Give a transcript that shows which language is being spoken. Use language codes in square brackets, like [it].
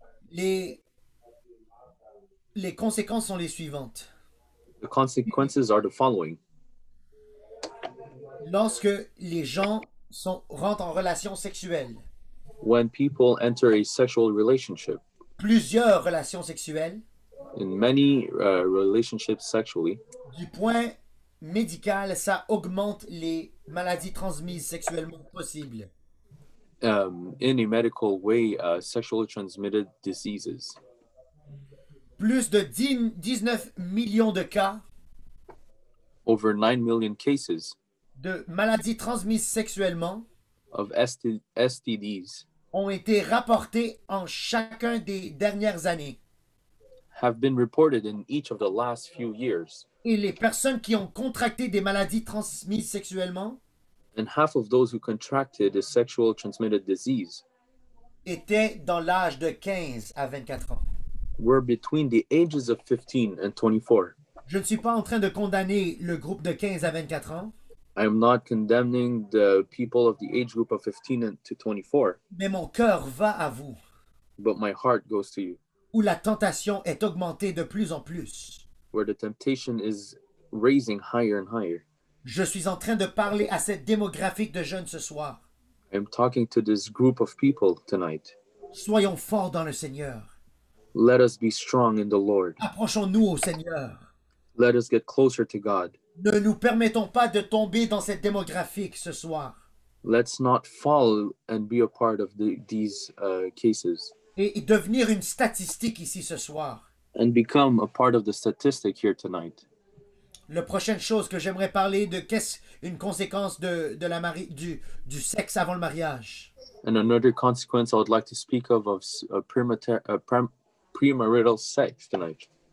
[fr] Les conséquences sont les suivantes. [en] The consequences are the following. [fr] Lorsque les gens rentrent en relation sexuelle, [en] When people enter a sexual relationship, [fr] plusieurs relations sexuelles, [en] in many relationships sexually, [fr] du point médical, ça augmente les maladies transmises sexuellement possibles. [en] in a medical way, sexually transmitted diseases. [fr] Plus de 19 millions de cas [en] Over 9 million cases [fr] de maladies transmises sexuellement [en] of STDs [fr] ont été rapportés en chacun des dernières années. [en] have been reported in each of the last few years. [fr] Et les personnes qui ont contracté des maladies transmises sexuellement [en] And half of those who contracted a sexual transmitted disease [fr] étaient dans l'âge de 15 à 24 ans. [en] were between the ages of 15 and 24. [fr] Je ne suis pas en train de condamner le groupe de 15 à 24 ans, [en] I am not condemning the people of the age group of 15 to 24, [fr] mais mon cœur va à vous, [en] but my heart goes to you, [fr] où la tentation est augmentée de plus en plus. [en] where the temptation is raising higher and higher. [fr] Je suis en train de parler à cette démographique de jeunes ce soir. [en] I'm talking to this group of people tonight. [fr] Soyons forts dans le Seigneur. [en] Let us be strong in the Lord. [fr] Approchons-nous au Seigneur. [en] Let us get closer to God. [fr] Ne nous permettons pas de tomber dans cette démographique ce soir [en] Let's not fall and be a part of these cases [fr] et devenir une statistique ici ce soir. [en] and become a part of the statistic here tonight. [fr] La prochaine chose que j'aimerais parler de qu'est-ce une conséquence de la du sexe avant le mariage. [en] And another consequence I would like to speak of premarital sex tonight.